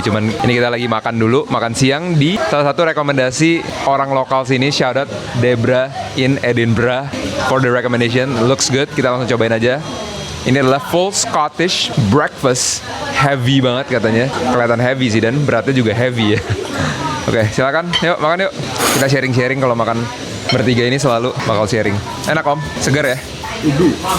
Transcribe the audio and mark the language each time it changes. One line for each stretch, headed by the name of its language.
Indonesian: Cuman ini kita lagi makan dulu, makan siang di salah satu rekomendasi orang lokal sini.
English: Shout out Debra in Edinburgh for the recommendation. Looks good,
Indonesian: kita langsung cobain aja. Ini adalah full Scottish breakfast, heavy banget katanya. Kelihatan heavy sih dan beratnya juga heavy ya. Oke, silakan. Yuk, makan yuk. Kita sharing-sharing kalau makan bertiga ini selalu bakal sharing. Enak, Om. Segar ya? Ubi.